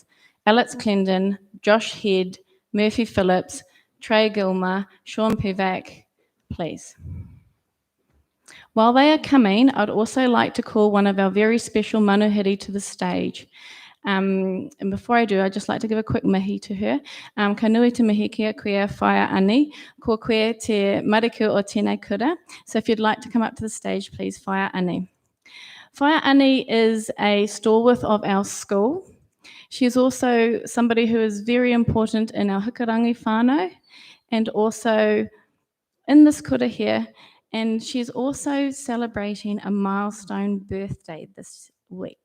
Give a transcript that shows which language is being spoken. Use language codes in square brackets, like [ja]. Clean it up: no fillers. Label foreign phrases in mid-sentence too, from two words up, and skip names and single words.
[en] Alex Clendon, Josh Head, Murphy Phillips, Trey Gilmer, Sean Pivac, please. While they are coming, I'd also like to call one of our very special manuhiri to the stage. And before I do, I'd just like to give a quick mihi to her. [mi] Ka nui te mihi kia koe whaia ani, ko koe te mariku o tēnei kura. [en] So if you'd like to come up to the stage, please, whaia ani. Whaia ani is a stalwart of our school. She is also somebody who is very important in our hikarangi whānau, and also in this kura here, And she's also celebrating a milestone birthday this week.